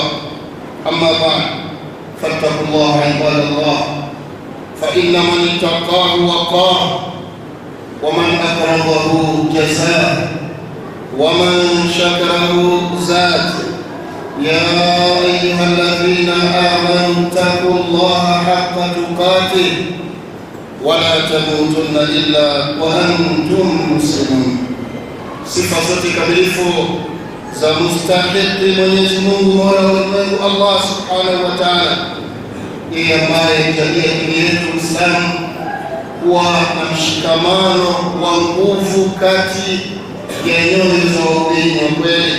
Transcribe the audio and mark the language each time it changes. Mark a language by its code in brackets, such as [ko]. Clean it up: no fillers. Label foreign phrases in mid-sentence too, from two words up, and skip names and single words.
[ar] أما بعد، فاتقوا الله عباد الله، فإن من اتقاه وقاه، ومن أقرضه جزاه، ومن شكره زاد. يا أيها الذين آمنوا اتقوا الله حق تقاته ولا تموتن إلا وأنتم مسلمون. [sw] Sifa zote kamilifu za mustahiki Mwenyezi Mungu Mola wa ulimwengu [ar] الله سبحانه وتعالى, [sw] yeye ambaye jalia dini yetu Uislamu kuwa na mshikamano wa nguvu kati ya nyoyo za waumini wa kweli.